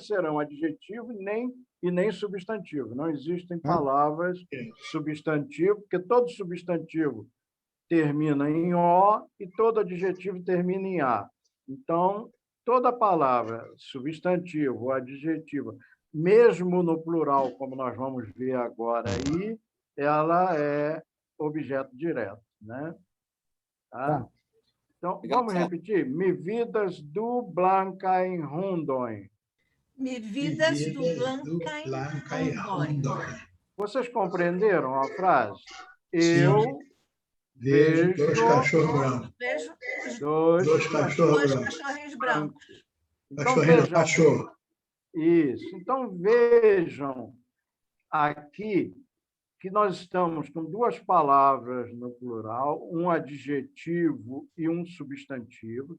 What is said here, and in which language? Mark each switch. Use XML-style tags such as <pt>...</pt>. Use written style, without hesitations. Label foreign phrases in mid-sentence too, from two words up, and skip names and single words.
<pt>serão adjetivo e nem substantivo. Não existem palavras substantivo, porque todo substantivo termina em O e todo adjetivo termina em A. Então, toda palavra substantivo ou adjetiva, mesmo no plural, como nós vamos ver agora aí, ela é objeto direto, né? Tá? Então, vamos repetir.</pt> <eo>Mi vidas du blancaj hundoj. Mi vidas do Blancaj Hundoj.</eo> <pt>Vocês Vocês compreenderam a frase? Sim. Eu vejo 2 cachorros brancos. Vejo os Dois cachorros dois brancos. cachorrinhos brancos. Então, Cachorrinho, vejam. cachorro. Isso. Então, vejam aqui que nós estamos com 2 palavras no plural, um adjetivo e um substantivo.</pt>